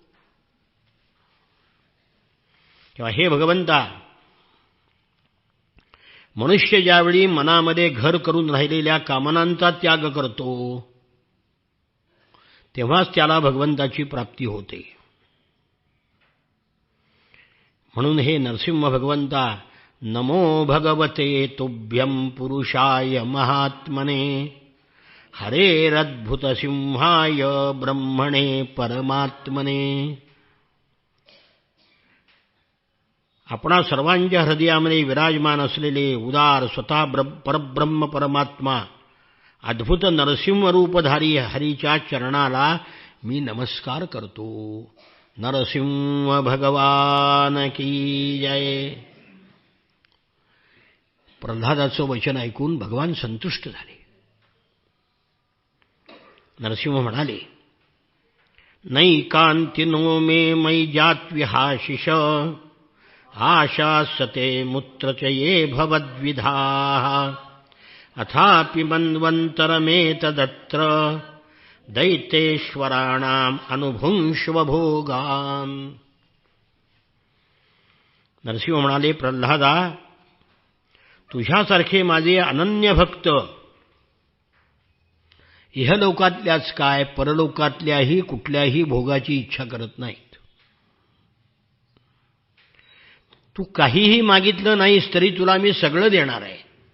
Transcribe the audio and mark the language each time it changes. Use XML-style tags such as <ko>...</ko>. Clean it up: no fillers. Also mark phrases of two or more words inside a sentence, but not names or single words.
<mr>तेव्हा हे भगवंता, मनुष्य ज्यावेळी मनामध्ये घर करून राहिलेल्या कामनांचा त्याग करतो तेव्हाच त्याला भगवंताची प्राप्ती होते. म्हणून हे नरसिंह भगवंता,</mr> <sa>नमो भगवते तुभ्यं पुरुषाय महात्मने हरेरद्भुत सिंहाय ब्रह्मणे परमात्मने.</sa> <mr>आपणा सर्वांच्या हृदयामध्ये विराजमान असलेले उदार स्वतः परब्रह्म परमात्मा अद्भुत नरसिंह रूपधारी हरीच्या चरणाला मी नमस्कार करतो.</mr> <hi>नरसिंह भगवान की जय.</hi> <mr>प्रल्हादाचं वचन ऐकून भगवान संतुष्ट झाले. नरसिंह म्हणाले,</mr> <sa>नैकान्तिनो मे मयि जात्विहाशिष आशासते मूत्रचये भवद्विधाः अथापि मन्वन्तरमेतदत्र दैत्येश्वराणाम् अनुभुंश्व भोगान्.</sa> <mr>नरसिंह म्हणाले, प्रल्हादा, तुझ्यासारखे माझे अनन्य भक्त इहलोकातल्याच काय परलोकातल्याही कुठल्याही भोगाची इच्छा करत नाहीत. तू काहीही मागितलं नाहीस तरी तुला मी सगळं देणार आहे.</mr>